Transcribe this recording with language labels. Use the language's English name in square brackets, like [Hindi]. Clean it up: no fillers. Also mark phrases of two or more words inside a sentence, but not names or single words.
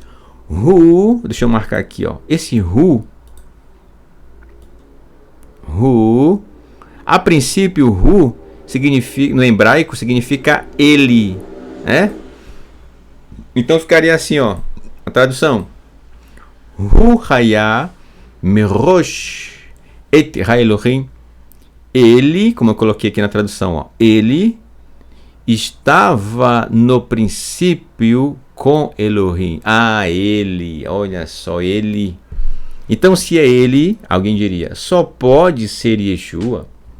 [Portuguese] Hu, deixa eu marcar aqui, esse Hu, a princípio, Hu significa, no hebraico significa ele, né? Então ficaria assim, a tradução. [Hebrew] הוא היה מראש את האלהים. [Portuguese] Ele, como eu coloquei aqui na tradução, ele estava no princípio com Elohim. Ele, olha só, ele. Então, se é ele, alguém diria, só pode ser Yeshua?